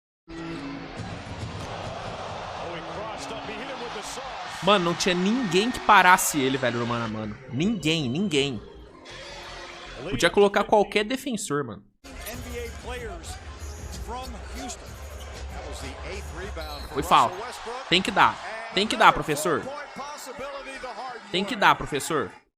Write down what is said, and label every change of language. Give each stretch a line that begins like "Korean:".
English: Oh, he crossed up. He hit him with the sauce.
Portuguese: Mano, não tinha ninguém que parasse ele, velho, no mano a mano. Ninguém. Podia colocar qualquer defensor, mano.
English: NBA players from Houston. That was the 8th rebound.
Portuguese: Foi falta. Tem que dar, professor. Tem que dar, professor.